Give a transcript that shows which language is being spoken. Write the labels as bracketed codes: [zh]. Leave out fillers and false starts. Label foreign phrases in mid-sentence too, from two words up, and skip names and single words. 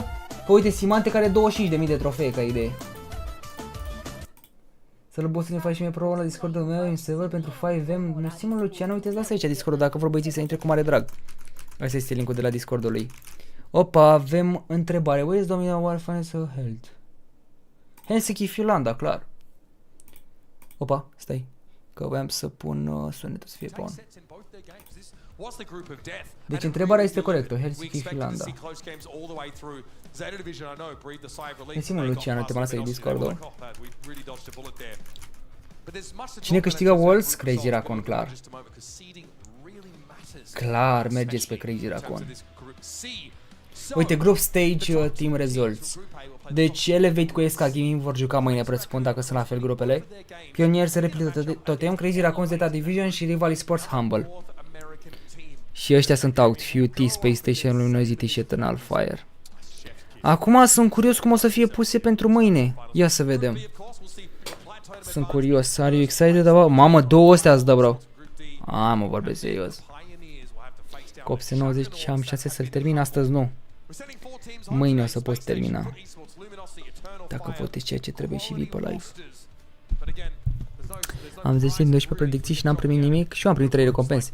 [ro] Că uite, Simante care are 25.000 de trofee, ca idee. Să-l boss să ne faci și mie pro la Discord-ul meu, în server pentru 5M. Nu știu, mă, Luciano, uite, lasă aici Discord-ul, dacă vor băieții să intre cu mare drag. Asta este linkul de la Discord-ul lui. Opa, avem întrebare. [en] Where is Domina Warfare so held? [ro] Helsinki, Finlanda, clar. Opa, stai. Că voiam să pun sunetul să fie pe on. Deci întrebarea este corectă. Helsinki, Finlanda. Mersi-mă, Luciano, te-am lăsat Discord-ul. Cine câștigă Worlds? Crazy Raccoon, clar. Clar, mergeți pe Crazy Raccoon. Uite, [en] Group Stage Team Results. [ro] Deci Elevate cu SK Gaming vor juca mâine, presupun, dacă sunt la fel grupele. Pionier se replică Totem, Crazy Raccoon, Zeta Division și Rival Sports Humble. Și ăștia sunt out, FUT, Space Station, Luminosity și Eternal Fire. Acum sunt curios cum o să fie puse pentru mâine. Ia să vedem. Sunt curios. [en] Are you excited about? [ro] Mamă, două astea îți dă, bro. Mă vorbesc serios. Cu 890 am șanse să-l termin, astăzi nu. Mâine o să poți termina. Dacă votezi ceea ce trebuie și vii pe live. Am 10 din 12 predicții și n-am primit nimic și eu am primit 3 recompense.